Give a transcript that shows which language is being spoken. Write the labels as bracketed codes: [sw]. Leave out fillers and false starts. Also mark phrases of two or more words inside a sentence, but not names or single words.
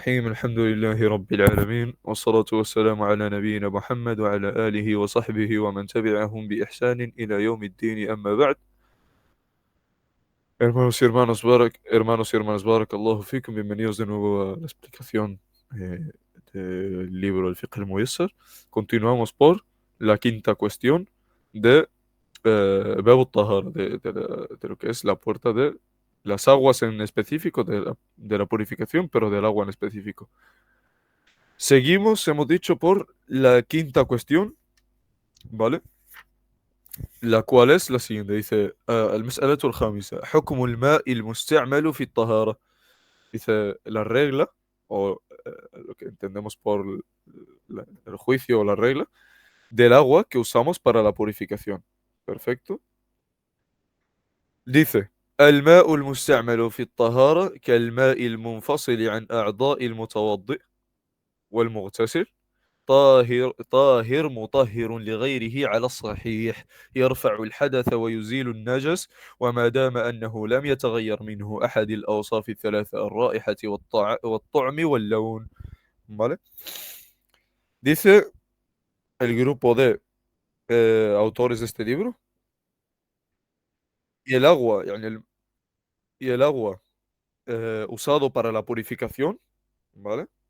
[ar] الرحيم الحمد لله رب العالمين والصلاة والسلام على نبينا محمد وعلى آله وصحبه ومن تبعهم بإحسان إلى يوم الدين أما بعد. [es] Hermanos y hermanas, [ar] بارك الله فيكم, [es] bienvenidos de nuevo a la explicación del libro El Fiqh al-Muyassar. Continuamos por la quinta cuestión de [ar] باب الطهارة, [es] de lo que es la puerta de las aguas en específico, de la purificación, pero del agua en específico. Seguimos, hemos dicho, por la quinta cuestión, ¿vale? La cual es la siguiente, dice, [ar] المسألة الخامسة حكم الماء المستعمل في الطهارة. [es] Dice, la regla, o lo que entendemos por el juicio o la regla, del agua que usamos para la purificación. Perfecto. Dice, [ar] الماء المستعمل في الطهارة كالماء المنفصل عن أعضاء المتوضئ والمغتسل طاهر مطهر لغيره على الصحيح، يرفع الحدث ويزيل النجس، وما دام أنه لم يتغير منه أحد الأوصاف الثلاثة الرائحة والطعم واللون. [es] ¿Vale? Dice el grupo de autores de este libro, y el agua, y el agua usado para la purificación, ¿vale?